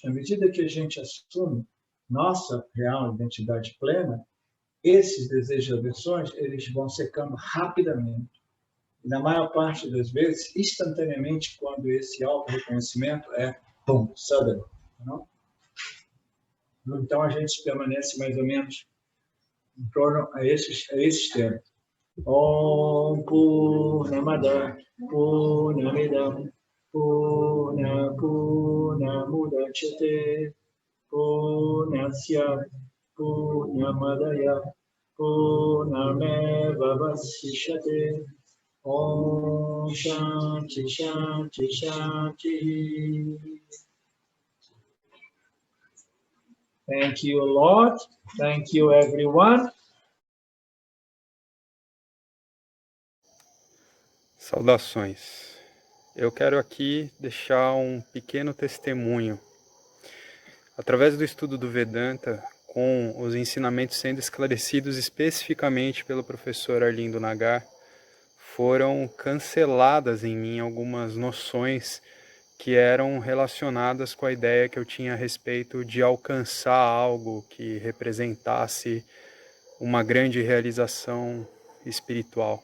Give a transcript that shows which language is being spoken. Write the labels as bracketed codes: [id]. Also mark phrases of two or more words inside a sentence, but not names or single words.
[pt] Na medida que a gente assume nossa real identidade plena, esses desejos e aversões, eles vão secando rapidamente. E, na maior parte das vezes, instantaneamente, quando esse auto-reconhecimento é, pum, sudden. Não? Então, a gente permanece mais ou menos em torno a esses termos. [sa] Om Purnamada Purnamidam Purnamudachyate Purnasya Purnamadaya Purnameva Vasishyate Om Shanti Shanti Shanti. [en] Thank you, Lord. Thank you, everyone. [pt] Saudações. Eu quero aqui deixar um pequeno testemunho. Através do estudo do Vedanta, com os ensinamentos sendo esclarecidos especificamente pelo professor Arlindo Nagar, foram canceladas em mim algumas noções que eram relacionadas com a ideia que eu tinha a respeito de alcançar algo que representasse uma grande realização espiritual.